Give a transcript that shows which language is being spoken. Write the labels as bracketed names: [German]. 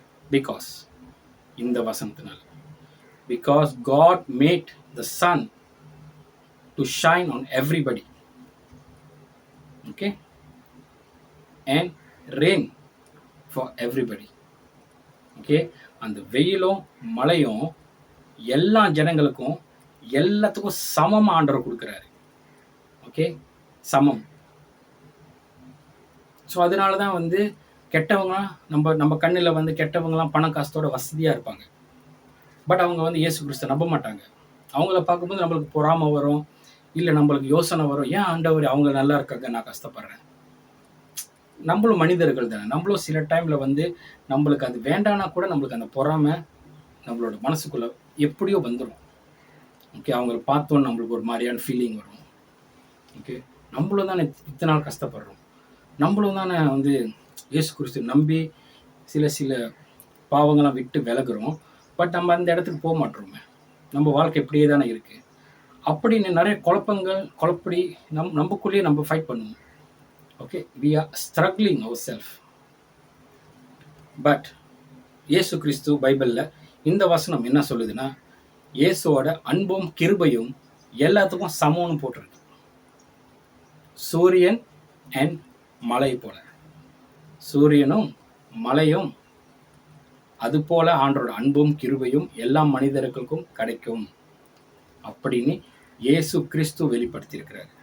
[English] because [Tamil] இந்த வசனத்தினால, [English] Because God made the sun to shine on everybody. Okay, and rain for everybody. [Tamil] Okay, அந்த வெயிலும் மழையும் எல்லா ஜனங்களுக்கும் எல்லாத்துக்கும் சமம் ஆண்டவர் கொடுக்குறாரு. ஓகே, சமம். ஸோ அதனால தான் வந்து கெட்டவங்களாம் நம்ம கண்ணில் வந்து கெட்டவங்களாம் பண காசத்தோட வசதியாக இருப்பாங்க. பட் அவங்க வந்து இயேசு கிறிஸ்துவை நம்ப மாட்டாங்க. அவங்கள பார்க்கும்போது நம்மளுக்கு பொறாமை வரும், இல்லை நம்மளுக்கு யோசனை வரும், ஏன் ஆண்டவர் அவங்க நல்லா இருக்காங்க, நான் கஷ்டப்படுறேன். நம்மளும் மனிதர்கள் தானே, நம்மளும் சில டைமில் வந்து நம்மளுக்கு அது வேண்டானா கூட நம்மளுக்கு அந்த பொறாமை நம்மளோட மனசுக்குள்ளே எப்படியோ வந்துடும். ஓகே, அவங்கள பார்த்தோன்னு நம்மளுக்கு ஒரு மாதிரியான ஃபீலிங் வரும். ஓகே, நம்மளும் தானே இத்தனை நாள் கஷ்டப்படுறோம், நம்மளும் தானே வந்து இயேசு கிறிஸ்து நம்பி சில பாவங்கள்லாம் விட்டு விலகுறோம். பட் நம்ம அந்த இடத்துக்கு போக மாட்டோமே, நம்ம வாழ்க்கை இப்படியே தானே இருக்குது அப்படின்னு நிறைய குழப்படி நமக்குள்ளேயே நம்ம ஃபைட் பண்ணுவோம். [English] Okay, we are struggling ourselves. [Tamil] But இயேசு கிறிஸ்து பைபிளில் இந்த வசனம் என்ன சொல்லுதுன்னா, இயேசுவோட அன்பும் கிருபையும் எல்லாத்துக்கும் சமம்னு போட்டிருக்கு. சூரியன் அண்ட் மலை போல, சூரியனும் மலையும் அது போல ஆண்டோட அன்பும் கிருபையும் எல்லா மனிதர்களுக்கும் கிடைக்கும் அப்படின்னு இயேசு கிறிஸ்து வெளிப்படுத்தியிருக்கிறார்.